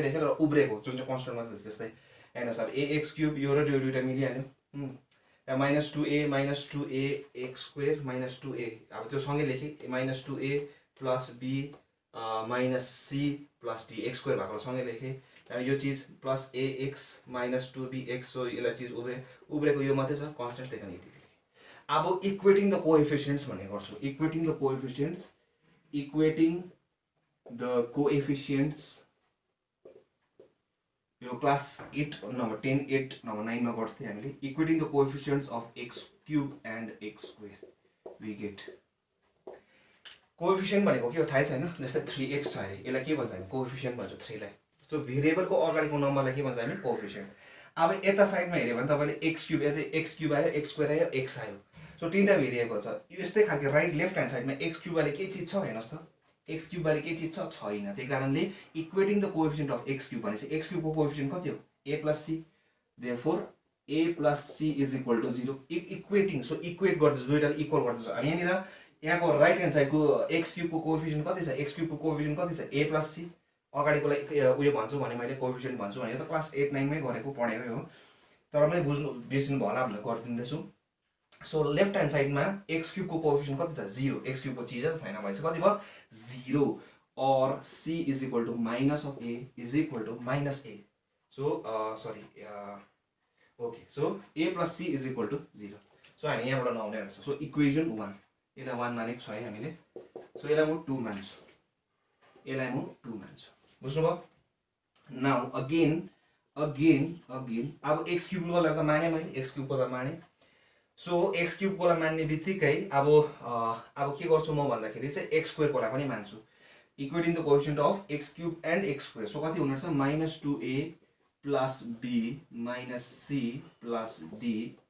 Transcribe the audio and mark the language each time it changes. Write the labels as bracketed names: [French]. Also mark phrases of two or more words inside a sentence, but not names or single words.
[Nepali] लेखेँ र उब्रेको जुन चाहिँ कन्स्टेन्ट मात्रै त्यस्तै हेर्नुहोस् अब [English] x cube [Nepali] यो र यो दुइटा मिलिहाल्यो [English] minus 2a x square minus 2a [Nepali] अब त्यो सँगै लेखेँ [English] minus 2a plus b minus c plus d x square [Nepali] भएकोलाई सँगै लेखेँ यो चिज [English] plus ax minus 2bx so [Nepali] यसलाई चिज उब्रेको यो मात्रै छ कन्स्टेन्ट त्यही कारण यति अब [English] equating the coefficients [Nepali] भन्ने गर्छु इक्वेटिङ [English] the coefficients [Nepali] यो क्लास 8 नम्बर 10 8 नम्बर 9 मा गर्थ्यौं हामीले [English] equating the coefficients of x cube and x square we get coefficient [Nepali] भनेको के हो थाहै छैन जस्तै 3x छ अरे यसलाई के भन्छ हामी कोएफिसिएन्ट भन्छ 3 लाई [English] so variableको [Nepali] अगाडिको नम्बरलाई के भन्छ हामी कोएफिसिएन्ट अब यता साइडमा हेर्यो भने तपाईले [English] x cube [Nepali] आयो [English] x square [Nepali] आयो x आयो सो तीनटा भेरिएबल छ यस्तै खालको [English] right left hand sideमा x cube [Nepali] वाले के चीज छ हेर्नुस् त [English] x cube [Nepali] वाले के चीज छ छैन त्यही कारणले [English] equating the coefficient of x [Nepali] क्यूब भनेपछि [English] x cube [Nepali] को कोएफिसिएन्ट कति हो [English] a + c therefore a + c = 0 equating so equate [Nepali] गर्दैछ दुईटाले इक्वल गर्दैछ हामी यहाँको [English] right hand sideको x cube [Nepali] को कोएफिसिएन्ट कति छ [English] x cube [Nepali] को कोएफिसिएन्ट कति छ a + c अगाडिकोलाई उयो भन्छु भने मैले कोएफिसिएन्ट भन्छु भने त क्लास 8 9 मै गरेको पढेकै हो तर मैले बुझ्नु बिर्सिनु भयो होला भनेर गरिदिँदैछु सो [English] left hand sideमा x cube [Nepali] को कोएफिसिएन्ट कति छ 0 [English] x cube [Nepali] को चीज त छैन भएछ कति भयो 0 और [English] c = minus of a minus a so sorry okay so a plus c = 0 [Nepali] सो हामी यहाँबाट नआउने रहेछ [English] so equation [Nepali] 1 यसलाई 1 मानेको छ है हामीले सो यसलाई म 2 मान्छु बुझ्नुभयो [English] now again [Nepali] अब [English] x cube [Nepali] को लागि त माने मैले [English] x cube [Nepali] को त माने सो [English] x cube [Nepali] को लागि मान्ने बित्तिकै अब के गर्छु म भन्दाखेरि चाहिँ [English] x square [Nepali] को लागि पनि मान्छु [English] equating the coefficient of x cube and x square so [Nepali] कति हुने छ -2a + b - c + d